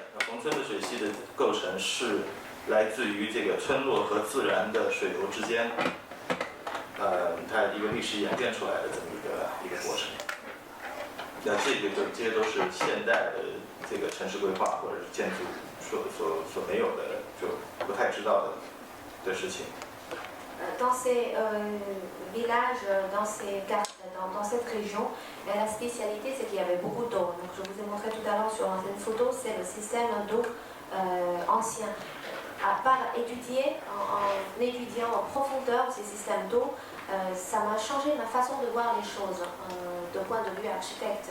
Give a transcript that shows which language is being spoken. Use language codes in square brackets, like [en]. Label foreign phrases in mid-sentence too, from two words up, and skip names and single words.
[zh] 宏村的水系的构成是来自于这个村落和自然的水流之间。它一个历史演变出来的这么一个过程。那这些都是现代的这个城市规划或者是建筑所没有的，就不太知道的事情。 [fr] Dans ces villages, dans cette région, la spécialité c'est qu'il y avait beaucoup d'eau. Donc je vous ai montré tout à l'heure sur l'ancienne photo, c'est le système d'eau ancien. À part étudier, en étudiant en profondeur ces systèmes d'eau, ça m'a changé ma façon de voir les choses, de point de vue architecte.